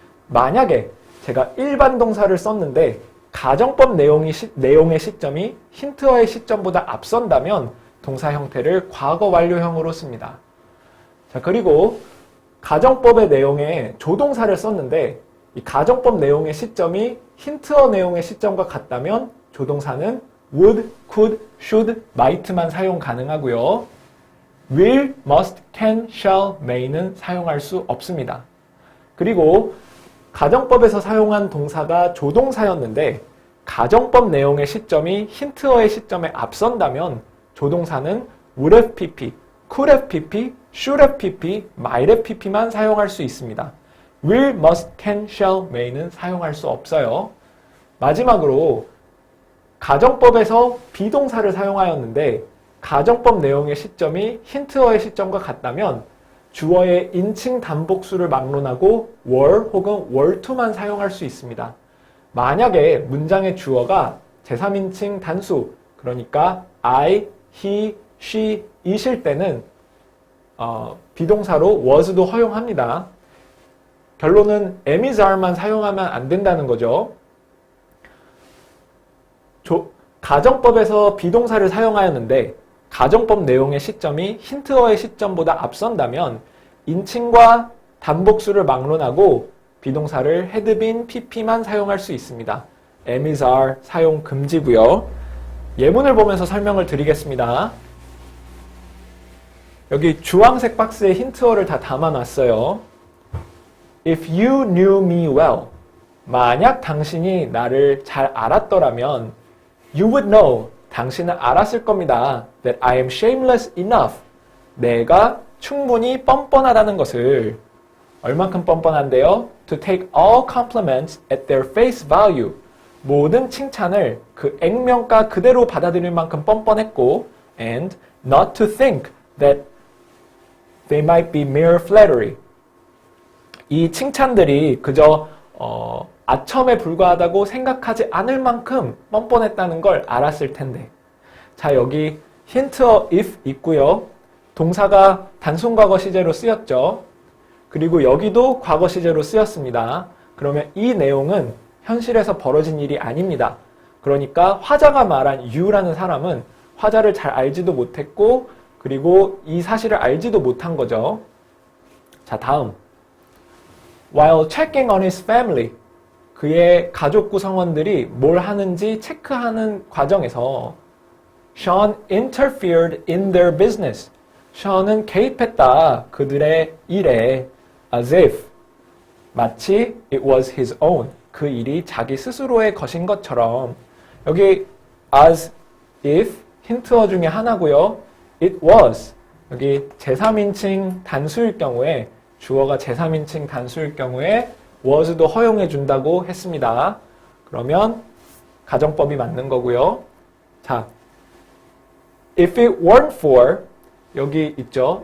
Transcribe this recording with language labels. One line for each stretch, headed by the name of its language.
Korean: 만약에 제가 일반 동사를 썼는데 가정법 내용의 시점이 힌트어의 시점보다 앞선다면 동사 형태를 과거 완료형으로 씁니다. 자, 그리고 가정법의 내용에 조동사를 썼는데 이 가정법 내용의 시점이 힌트어 내용의 시점과 같다면 조동사는 would, could, should, might만 사용 가능하고요. will, must, can, shall, may는 사용할 수 없습니다. 그리고 가정법에서 사용한 동사가 조동사였는데 가정법 내용의 시점이 힌트어의 시점에 앞선다면 조동사는 would have pp, could have pp, should have pp, might have pp만 사용할 수 있습니다. will, must, can, shall, may는 사용할 수 없어요. 마지막으로 가정법에서 비동사를 사용하였는데 가정법 내용의 시점이 힌트어의 시점과 같다면 주어의 인칭 단복수를 막론하고 were 혹은 were to만 사용할 수 있습니다. 만약에 문장의 주어가 제3인칭 단수, 그러니까 I, he, she, it일 때는 비동사로 was도 허용합니다. 결론은 am, is, are만 사용하면 안 된다는 거죠. 가정법에서 비동사를 사용하였는데 가정법 내용의 시점이 힌트어의 시점보다 앞선다면 인칭과 단복수를 막론하고 비동사를 had been, pp만 사용할 수 있습니다. am, is, are 사용 금지고요. 예문을 보면서 설명을 드리겠습니다. 여기 주황색 박스에 힌트어를 다 담아놨어요.
English: If you knew me well,
Korean: 만약 당신이 나를 잘 알았더라면
English: you would know,
Korean: 당신은 알았을 겁니다.
English: That I am shameless enough,
Korean: 내가 충분히 뻔뻔하다는 것을. 얼만큼 뻔뻔한데요?
English: To take all compliments at their face value,
Korean: 모든 칭찬을 그 액면가 그대로 받아들일 만큼 뻔뻔했고
English: and not to think that they might be mere flattery,
Korean: 이 칭찬들이 그저 아첨에 불과하다고 생각하지 않을 만큼 뻔뻔했다는 걸 알았을 텐데. 자, 여기 힌트어 if 있고요. 동사가 단순과거 시제로 쓰였죠. 그리고 여기도 과거 시제로 쓰였습니다. 그러면 이 내용은 현실에서 벌어진 일이 아닙니다. 그러니까 화자가 말한 you라는 사람은 화자를 잘 알지도 못했고 그리고 이 사실을 알지도 못한 거죠. 자, 다음.
English: While checking on his family,
Korean: 그의 가족 구성원들이 뭘 하는지 체크하는 과정에서
English: Sean interfered in their business.
Korean: Sean은 개입했다. 그들의 일에
English: as if,
Korean: 마치
English: it was his own.
Korean: 그 일이 자기 스스로의 것인 것처럼. 여기 as if 힌트어 중에 하나고요. it was, 여기 제3인칭 단수일 경우에 주어가 제3인칭 단수일 경우에 was도 허용해 준다고 했습니다. 그러면 가정법이 맞는 거고요. 자,
English: if it weren't for,
Korean: 여기 있죠.